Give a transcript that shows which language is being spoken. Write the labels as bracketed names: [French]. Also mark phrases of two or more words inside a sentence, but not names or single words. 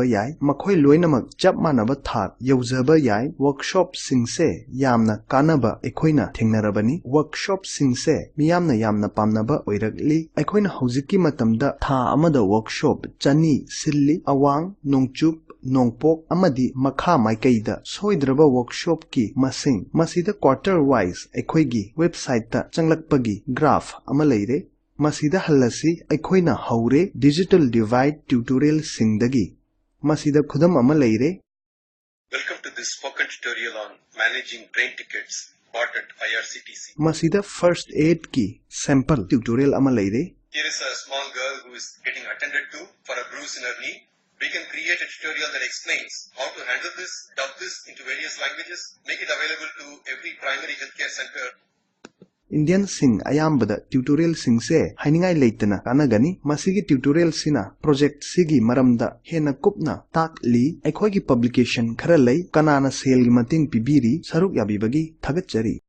[Manipuri] yai makoi loinamak chap manaba thak yaujaba yai workshop singse yamna kanaba ekoina thengnarabani workshop singse miyamna pamnaba oirakli ekoina hojiki matamda tha amada workshop chani silli awang nongchup nongpok amadi makha maikaida soidraba workshop ki masing masida [English] quarter wise [Manipuri] ekoigi website ta changlakpagi graph ama leire Masida halasi aikoina haure [English] digital divide tutorial [Manipuri] singdagi masida khudam ama leire. [English] Welcome to this spoken tutorial on managing train tickets bought at IRCTC. [Manipuri] Masida [English] first aid [Manipuri] ki [English] sample tutorial [Manipuri] ama leire. [English] Here is a small girl who is getting attended to for a bruise in her knee. We can create a tutorial that explains how to handle this, dub this into various languages, make it available to every primary healthcare center. [Manipuri] Indian sing ayambada tutorial sing se hainingai leitana kanagani masigi tutorial sina project sigi maramda hena kupna takli aikoigi publication khara lei kanana sale gi mating pibiri saruk yabibagi thagachari